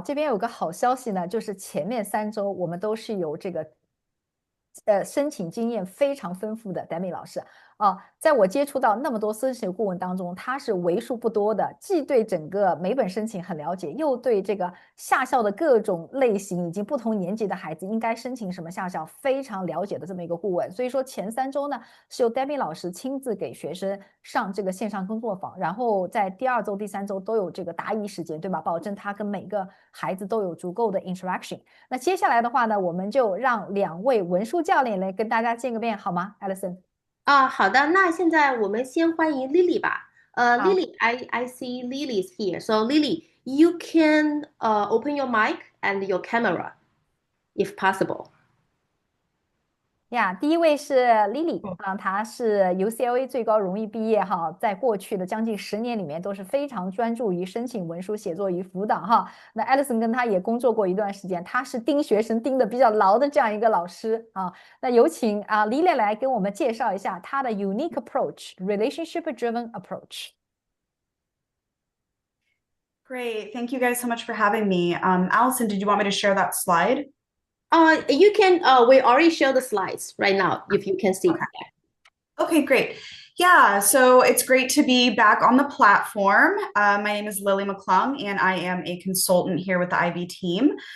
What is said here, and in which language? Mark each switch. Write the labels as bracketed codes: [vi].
[zh] 这边有个好消息呢，就是前面3周我们都是有这个申请经验非常丰富的 Demmy 老师在我接触到那么多申请顾问当中，他是为数不多的，既对整个每本申请很了解，又对这个夏校的各种类型以及不同年级的孩子应该申请什么夏校非常了解的这么一个顾问。所以说前3周呢是由 Demmy 老师亲自给学生上这个线上工作坊，然后在第2周第3周都有这个答疑时间，对吧？保证他跟每个孩子都有足够的 interaction。那接下来的话呢，我们就让2位文书教练来跟大家见个面好吗 Alison？好的，那现在我们先欢迎 Lily 吧。 [en] Lily, I see Lily's here. So Lily, you can open your mic and your camera, if possible. [zh] 第一位是 Lily 她是 UCLA 最高荣誉毕业哈，在过去的将近10年里面都是非常专注于申请文书写作与辅导哈。那 Alison 跟她也工作过一段时间，她是盯学生盯的比较牢的这样一个老师那有请Lily 来跟我们介绍一下她的 [en] unique approach, relationship driven approach. Great. Thank you guys so much for having me. Allison, did you want me to share that slide? You can, we already share the slides right now, if you can see. Okay, great. Yeah, so it's great to be back on the platform. My name is Lily McClung, and I am a consultant here with the IB team.